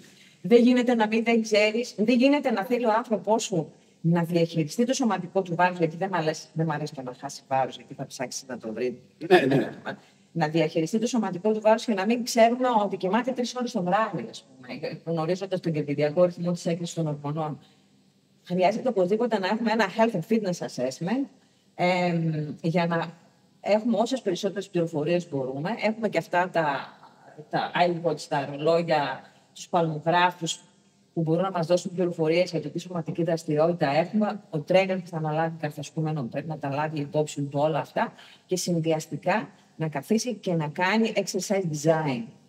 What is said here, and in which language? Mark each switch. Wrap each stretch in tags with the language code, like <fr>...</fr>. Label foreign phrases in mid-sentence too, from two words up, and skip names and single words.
<el>Δεν γίνεται να μην δεν ξέρεις, δεν γίνεται να θέλει ο άνθρωπός σου να διαχειριστεί το σωματικό του βάρος, γιατί δεν μ' αρέσει να χάσει βάρος, γιατί θα ψάξει να το βρει. Ναι. Να διαχειριστεί το σωματικό του βάρος και να μην ξέρουμε ότι κοιμάται 3 ώρες το βράδυ, ας πούμε, γνωρίζοντας τον κερδιδιακό ρυθμό της έκρησης των ορμονών. Χρειάζεται οπωσδήποτε να έχουμε ένα</el> <en>health and fitness assessment,</en> <el>για να έχουμε όσες περισσότερες πληροφορίες μπορούμε. Έχουμε και αυτά τα iWatch, τα ρολόγια, τους παλμογράφους που μπορούν να μας δώσουν πληροφορίες για το τι σωματική δραστηριότητα έχουμε. Ο trainer που θα αναλάβει κάθε ασκούμενο πρέπει να τα λάβει υπόψη του όλα αυτά και συνδυαστικά να καθίσει και να κάνει</el> <en>exercise design.</en>